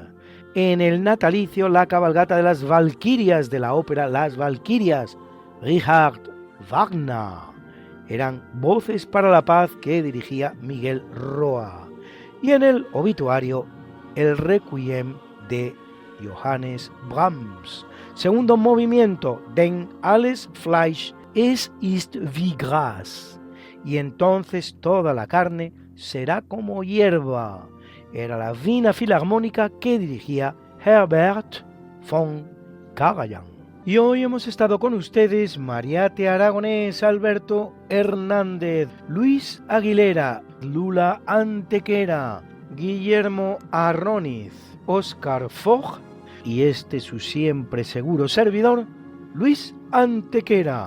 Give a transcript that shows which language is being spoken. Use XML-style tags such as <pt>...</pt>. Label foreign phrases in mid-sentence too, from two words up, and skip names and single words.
<es>En el natalicio, la cabalgata de las Valquirias de la ópera Las Valquirias, Richard Wagner. Eran Voces para la Paz que dirigía Miguel Roa. Y en el obituario, el Requiem de Johannes Brahms. Segundo movimiento,</es> <de>Denn alles Fleisch es ist wie Gras.</de> <es>Y entonces toda la carne será como hierba. Era la Wiener Filarmónica que dirigía Herbert von Karajan. Y hoy hemos estado con ustedes Mariate Aragonés, Alberto Hernández, Luis Aguilera, Lula Antequera, Guillermo Arroniz, Óscar Fogg y este su siempre seguro servidor, Luis Antequera.</es>